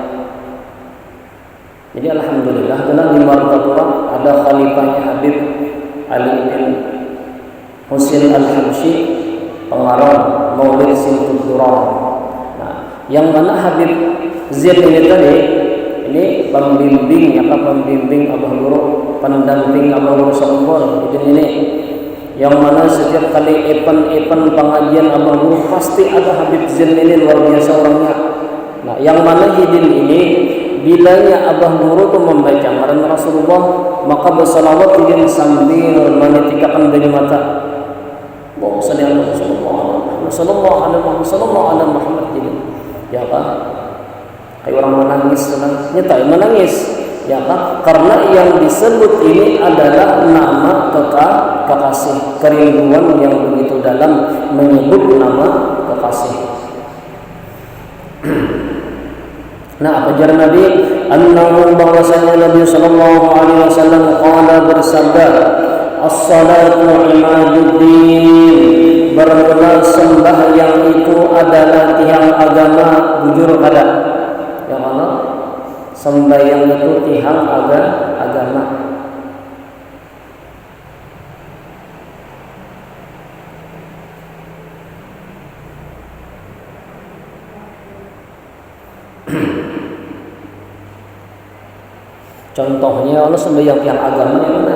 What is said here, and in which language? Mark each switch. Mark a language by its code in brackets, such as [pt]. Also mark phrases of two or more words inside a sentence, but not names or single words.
[id] Jadi alhamdulillah dalam di Martapura ada khalifahnya Habib Ali bin Husain Al-Habsyi, pengarang Maulid Simtut Turab. Nah, yang mana Habib Zain ini tadi ini pembimbing Abah Guru, pendamping Abah Guru Sambol. Ini yang mana setiap kali event pengajian Abah Guru pasti ada Habib Zain ini, luar biasa orangnya. Nah, yang mana Hidin ini bilanya abah guru itu membaca ngaran Rasulullah, maka bersalawat dia sambil menitikakan dari mata. [ar] اللهم صل على رسول الله صلى الله عليه محمد jadi. [id] Ya Pak. Kayak orang menangis, nyata menangis. Ya Pak, karena yang disebut ini adalah nama kekasih, kerinduan yang begitu dalam menyebut nama kekasih. Nah, apa jar Nabi? Annahu bahwasanya Nabi [ar] صلى الله عليه وسلم [id] qala bersabda, [ar] الصلاة عماد الدين, [id] bermula sembahyang itu adalah tiang agama. [bjn] Bujur kada [id] ya Allah, sembahyang itu tiang agama. Contohnya Allah sembahyang tiang agama yang mana?